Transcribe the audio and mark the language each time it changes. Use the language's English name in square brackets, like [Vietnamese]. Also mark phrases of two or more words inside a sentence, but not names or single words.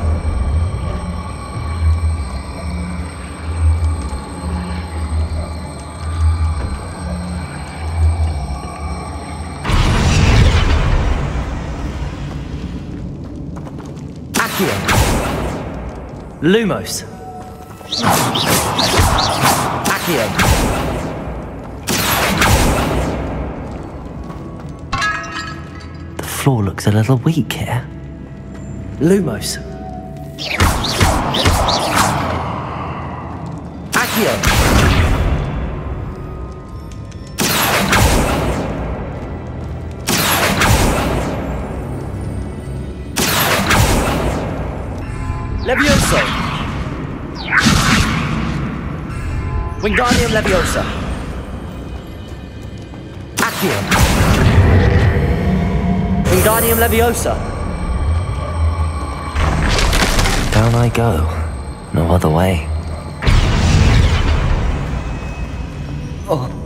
[English] Accio. Lumos. Accio. The floor looks a little weak here. Lumos. Accio. Levioso. Wingardium Leviosa. Accio. Wingardium Leviosa. Down I go. No other way. Oh.